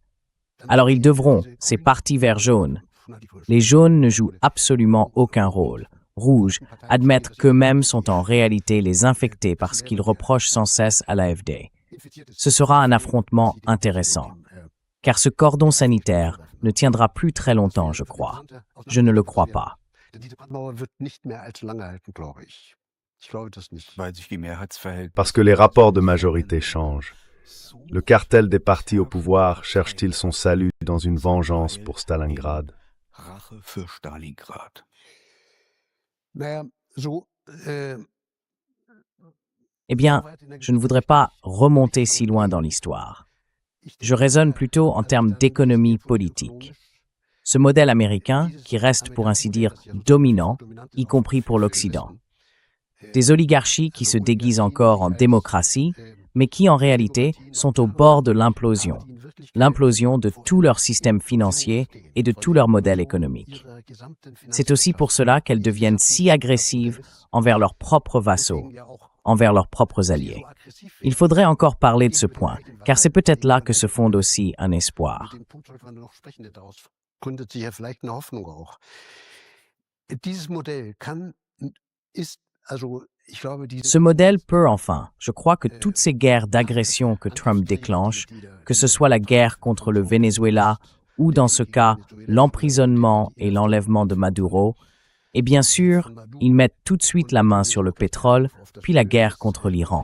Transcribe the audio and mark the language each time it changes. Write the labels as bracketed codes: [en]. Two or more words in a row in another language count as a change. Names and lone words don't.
[fr] Alors ils devront, ces partis verts jaunes, les jaunes ne jouent absolument aucun rôle. Rouges admettre qu'eux-mêmes sont en réalité les infectés parce qu'ils reprochent sans cesse à l'AfD. Ce sera un affrontement intéressant, car ce cordon sanitaire ne tiendra plus très longtemps, je crois. Je ne le crois pas. [de] Diese Brandmauer wird nicht mehr allzu lange halten, glaube ich. Ich glaube das nicht. weil sich die Mehrheitsverhältnisse [fr] Parce que les rapports de majorité changent. Le cartel des partis au pouvoir cherche-t-il son salut dans une vengeance pour Stalingrad? [de] Rache für Stalingrad. Naja, so, [fr] Eh bien, je ne voudrais pas remonter si loin dans l'histoire. Je raisonne plutôt en termes d'économie politique. Ce modèle américain, qui reste pour ainsi dire dominant, y compris pour l'Occident. Des oligarchies qui se déguisent encore en démocratie, mais qui en réalité sont au bord de l'implosion de tout leur système financier et de tout leur modèle économique. C'est aussi pour cela qu'elles deviennent si agressives envers leurs propres vassaux, envers leurs propres alliés. Il faudrait encore parler de ce point, car c'est peut-être là que se fonde aussi un espoir. [de] Den Punkt sollte man noch sprechen, denn daraus gründet sich ja vielleicht eine Hoffnung auch. Dieses Modell ist, also ich glaube, [fr] Ce modèle peut enfin, je crois que toutes ces guerres d'agression que Trump déclenche, que ce soit la guerre contre le Venezuela ou dans ce cas l'emprisonnement et l'enlèvement de Maduro, et bien sûr, ils mettent tout de suite la main sur le pétrole, puis la guerre contre l'Iran.